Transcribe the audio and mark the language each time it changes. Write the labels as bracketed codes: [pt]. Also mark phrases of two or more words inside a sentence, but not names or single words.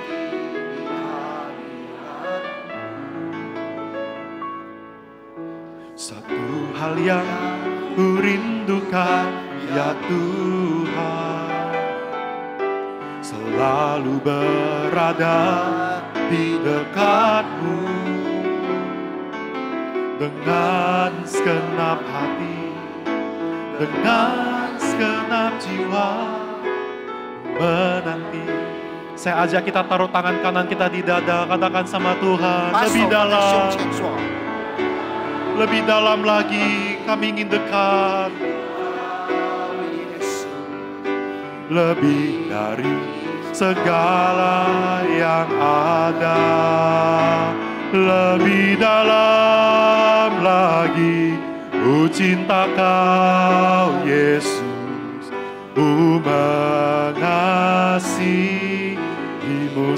[id] Satu hal yang ku rindukan ya Tuhan, selalu berada di dekatmu dengan segenap hati, dengan segenap jiwa menanti. Saya ajak kita taruh tangan kanan kita di dada, katakan sama Tuhan, [zh] 把手 [id] lebih [zh] 放在 [id] dalam, [zh] 胸前说。 [id] lebih dalam lagi, kami ingin dekat. Lebih dari segala yang ada, lebih dalam lagi, ku cinta Kau Yesus, ku mengasihimu.